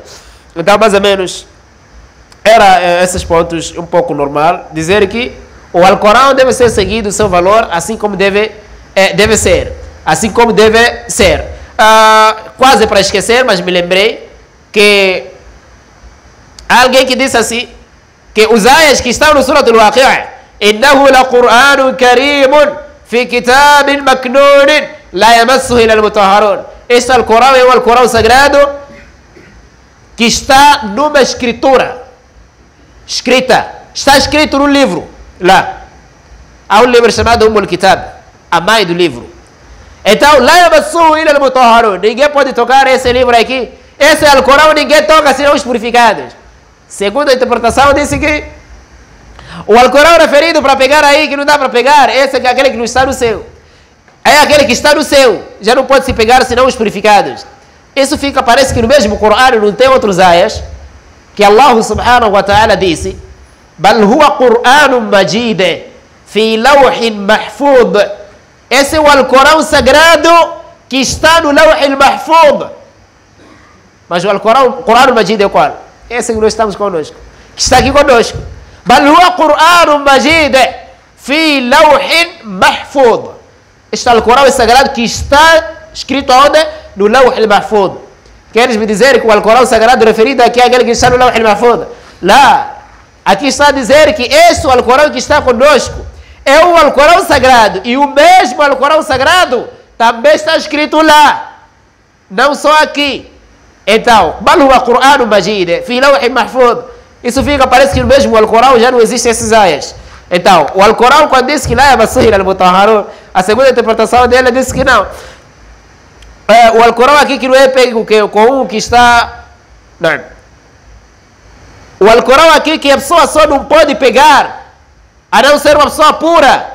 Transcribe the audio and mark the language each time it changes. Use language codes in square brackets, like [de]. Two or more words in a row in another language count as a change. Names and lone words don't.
[pt] Então, mais ou menos, era esses pontos um pouco normal. Dizer que o Alcorão deve ser seguido o seu valor, assim como deve ser. Assim como deve ser. Quase para esquecer, mas me lembrei que há alguém que disse assim, que os ayas que estão no Surat al-Waqi'ah, [ar] إنه لقرآن كريم في كتاب مكنون لا يمسه إلا المطهرون. [pt] Este Alcorão é o Alcorão sagrado que está numa escritura escrita, está escrito no livro lá. Há um livro chamado Al-Kitab, a mãe do livro. Então, lá [ar] يمسه إلا المطهرون. [pt] Ninguém pode tocar esse livro aqui. Esse Alcorão ninguém toca senão os purificados. Segundo a interpretação, disse que o Alcorão referido para pegar aí, que não dá para pegar, esse é aquele que não está no céu. É aquele que está no céu, já não pode se pegar senão os purificados. Isso fica, parece que no mesmo Corão não tem outros ayas, que [ar] الله سبحانه وتعالى [pt] disse, [ar] بل هو قرآن مجيد في لوح محفوظ. [pt] Esse é o Alcorão sagrado que está no Lawh al-Mahfuz. Mas o Alcorão Majid é qual? Esse que nós estamos conosco, que está aqui conosco. [ar] بل هو قرآن مجيد في لوح محفوظ. [pt] Este Alcorão é sagrado que está escrito onde? No Lawh al-Mahfuz. Queres me dizer que o Alcorão sagrado referido aqui é aquele que está no Lawh al-Mahfuz? Lá. Aqui está a dizer que este Alcorão que está conosco é o Alcorão sagrado. E o mesmo Alcorão sagrado também está escrito lá. Não só aqui. Então, [ar] بل هو قرآن مجيد في لوح محفوظ. [pt] Isso fica, parece que no mesmo Alcorão já não existem esses ayas. Então, o Alcorão, quando diz que lá é [ar] مسه المطهرون, [pt] a segunda interpretação dele diz que não. O Alcorão aqui que não é pego com um que está... Não. O Alcorão aqui que a pessoa só não pode pegar, a não ser uma pessoa pura.